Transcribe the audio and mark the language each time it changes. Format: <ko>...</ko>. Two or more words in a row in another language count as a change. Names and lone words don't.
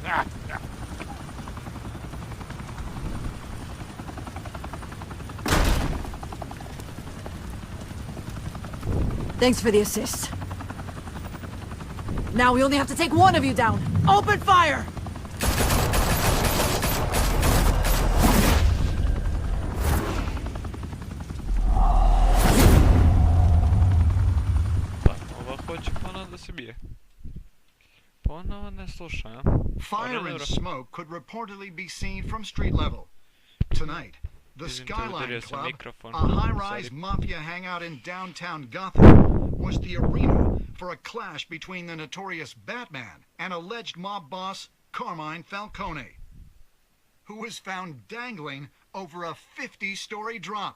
<en>Thanks for the assist. Now we only have to take one of you down. Open fire!</en> <sr>Pa, ova hoće ponovo da se bije. Ponovo ne sluša, a?</sr> <en>Fire and smoke could reportedly be seen from street level. Tonight, the Skyline Club, a high-rise mafia hangout in downtown Gotham, was the arena for a clash between the notorious Batman and alleged mob boss Carmine Falcone, who was found dangling over a 50-story drop.</en>